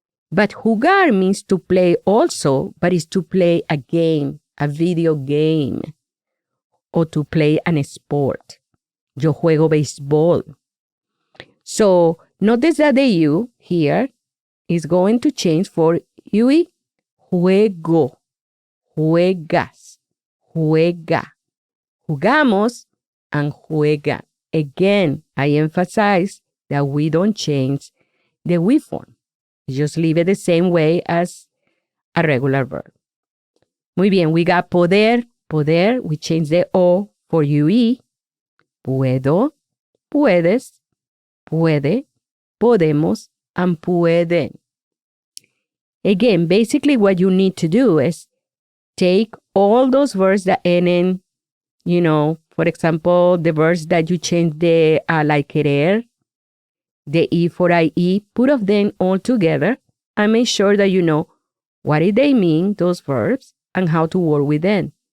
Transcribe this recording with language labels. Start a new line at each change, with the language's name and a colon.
English: But jugar means to play also, but it's to play a game, a video game, or to play an sport.
Spanish: Yo juego béisbol.
English: So notice that the U here is going to change for UE.
Spanish: Juego, juegas, juega, jugamos, and juega.
English: Again, I emphasize that we don't change the we form. Just leave it the same way as a regular verb.
Spanish: Muy bien,
English: we got poder. Poder, we change the O for UE.
Spanish: Puedo, puedes, puede, podemos, and pueden.
English: Again, basically what you need to do is take all those verbs that end in, for example, the verbs that you change the like querer, the E for IE, put of them all together and make sure that you know what do they mean, those verbs, and how to work with them.